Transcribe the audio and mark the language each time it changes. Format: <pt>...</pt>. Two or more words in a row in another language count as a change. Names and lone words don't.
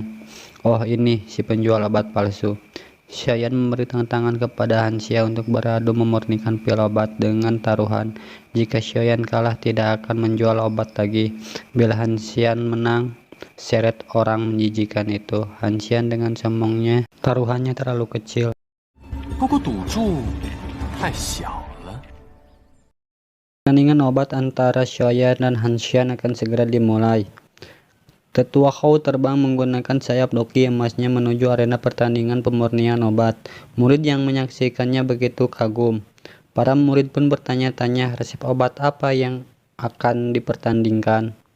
<id>"Oh, ini si penjual obat palsu." Xiayan memberi tantangan kepada Han Xia untuk beradu memurnikan pil obat dengan taruhan. Jika Xiayan kalah, tidak akan menjual obat lagi. Bila Han Xian menang, seret orang menjijikan itu. Han Xian dengan sombongnya, taruhannya terlalu kecil.</id> <zh>不过赌注太小了。</zh> <id>Pertandingan obat antara Xiayan dan Han Xian akan segera dimulai. Tetua Hou terbang menggunakan sayap doki emasnya menuju arena pertandingan pemurnian obat. Murid yang menyaksikannya begitu kagum. Para murid pun bertanya-tanya resep obat apa yang akan dipertandingkan.</id>